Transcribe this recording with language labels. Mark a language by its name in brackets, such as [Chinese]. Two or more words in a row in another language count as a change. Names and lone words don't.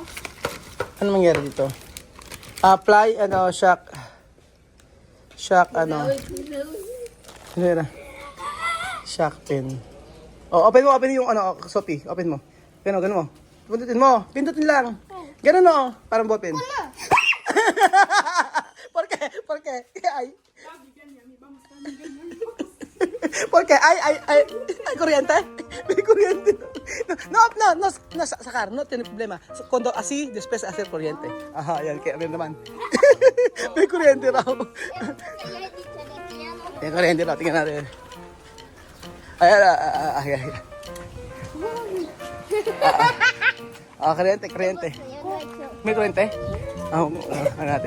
[Filipino] Ano mangyari dito? Apply, shock, ano yun? Shock pen. Oh, open mo yung ano, Sophie. Open mo. Ganun mo. Pindutin mo. Pindutin lang. Ganun no, parang ballpen. [Spanish] ¿Por qué? Ay. ¿Por qué? [Filipino] Ay, kuryente. May kuryente. [Spanish] No, sacar, no tiene problema. Cuando así, después hacer corriente. Ajá, [Filipino] yan, kaya naman. May kuryente raw. May kuryente raw, tingnan natin. Ay. Kuryente. May kuryente? Ano natin?